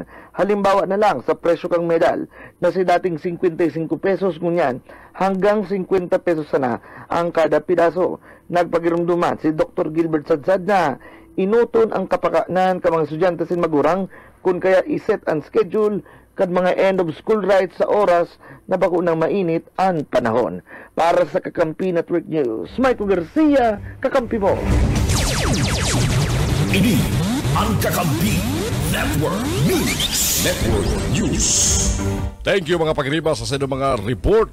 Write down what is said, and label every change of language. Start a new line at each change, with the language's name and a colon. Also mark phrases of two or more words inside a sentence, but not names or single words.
Bikol: Halimbawa na lang sa presyo kang medal na si dating 55 pesos ngunyan hanggang 50 pesos na ang kada pidaso. Nagpagirumduman si Dr. Gilbert Sadsad na inuton ang kapakanan ka mga estudyante sin magurang kung kaya iset ang schedule kad mga
English: end of school rights
Bikol: sa oras na bako nang mainit ang panahon. Para sa Kakampi Network News, Michael Garcia, Kakampi mo. Ini ang Kakampi Network News. Network News.
English: Thank you
Bikol: mga pagriba sa sino mga report.